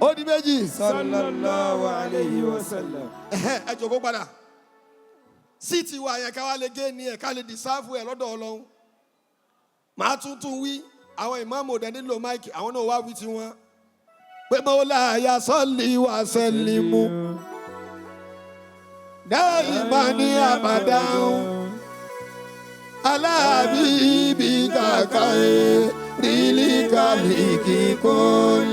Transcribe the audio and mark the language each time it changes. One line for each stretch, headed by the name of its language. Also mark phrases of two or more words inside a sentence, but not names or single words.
Yoruba: Ó di méjì.
Arabic: صلى الله عليه وسلم.
Yoruba: Ẹ jókòó padà. Síìtì wa yẹn ká wá lè gé ní ẹ̀ ká lè dìsáàfù ẹ̀ lọ́dọ̀ Ọlọ́run. Màá tuntun wí, àwọn ìmáàmù òdẹ nílò máìkì, àwọn náà wá wí tiwọn.
Arabic: Pé مولاي صل وسلم. دائما أبدا. على حبيبك خير الخلق كلهم.